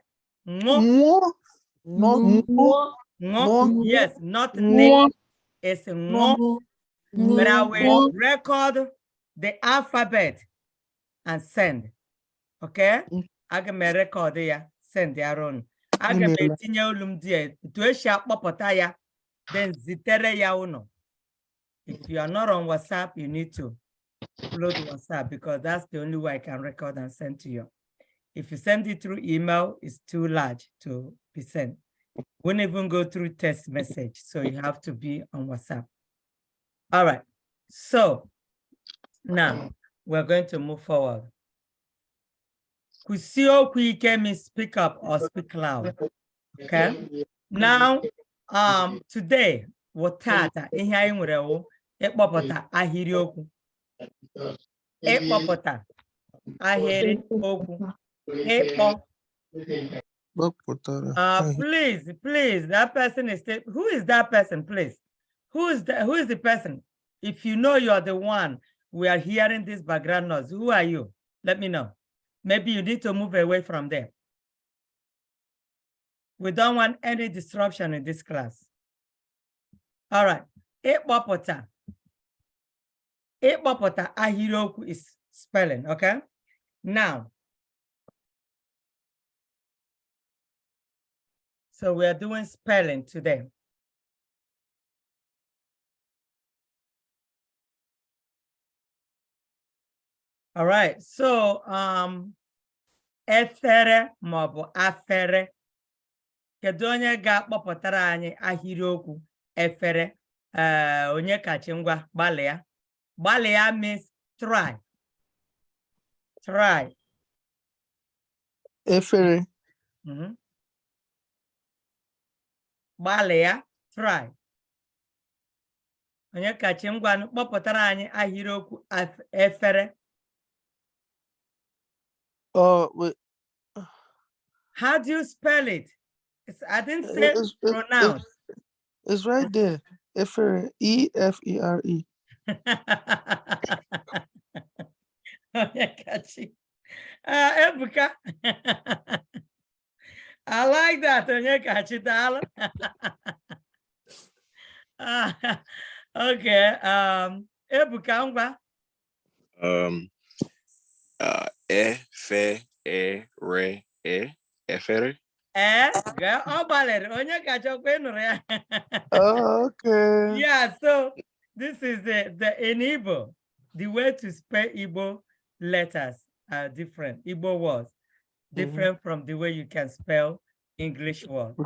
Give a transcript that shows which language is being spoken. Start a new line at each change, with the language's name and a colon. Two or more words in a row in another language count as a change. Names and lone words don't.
Igbo: Ngo. Ngo.
English: Yes, not ne. It's ngo. But I will record the alphabet and send. Okay? I can record here, send their own.
Igbo: Aga m
English: Email.
Igbo: etinye olu m die etu esi akpọpụta ya, then zitere ya unu.
English: If you are not on WhatsApp, you need to upload WhatsApp because that's the only way I can record and send to you. If you send it through email, it's too large to be sent. Won't even go through text message, so you have to be on WhatsApp. All right, so now we're going to move forward.
Igbo: Kwụsie ike
English: means speak up or speak loud. Okay. Now, today,
Igbo: wotata ihe anyị nwere wụ ịkpọpụta ahịrị okwu. Ịkpọpụta ahịrị okwu. Ịkpọ.
English: Please, that person is still, who is that person, please? Who is the person? If you know you're the one we are hearing this background noise, who are you? Let me know. Maybe you need to move away from there. We don't want any disruption in this class. All right.
Igbo: Ịkpọpụta ahịrịokwu
English: is spelling, okay? Now, so we are doing spelling today. All right, so
Igbo: efere maọbụ afere. Kedu onye ga-akpọpụtara anyị ahịrịokwu efere? Onye kachi ngwa gbalịa. Gbalịa
English: means try. Try.
Igbo: Efere. Gbalịa, try. Onye kachi ngwa kpọpụtara anyị ahịrịokwu efere.
English: Oh, wait. How do you spell it? I didn't say pronounce. It's right there.
Igbo: Efere. E-F-E-R-E.
English: Ebuka. I like that. Okay.
Igbo: Ebuka ngwa. Efere.
English: Oh, okay. Yeah, so this is the in Igbo, the way to spell Igbo letters are different. Igbo words different from the way you can spell English words.